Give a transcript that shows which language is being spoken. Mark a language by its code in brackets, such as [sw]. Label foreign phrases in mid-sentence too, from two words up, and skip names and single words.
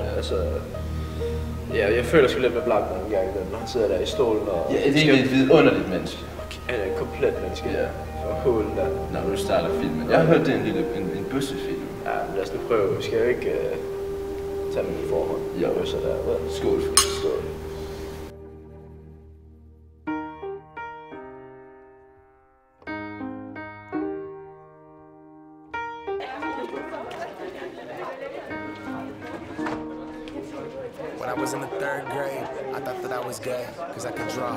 [da] Altså, ja, jeg føler sgu lidt med blank nogle gange, når han sidder der i stolen og... Ja, det er et vidunderligt menneske. Han er et komplet menneske. Ja. For hulen der. Når du starter filmen. Jeg har hørt, det er en bøssefilm. Ja, men lad os nu prøve. Vi skal jo ikke tage dem på forhånd. Jo. Så der. Skål. Skål. [en] When I was in the 3rd grade, I thought that I was gay, cause I could draw.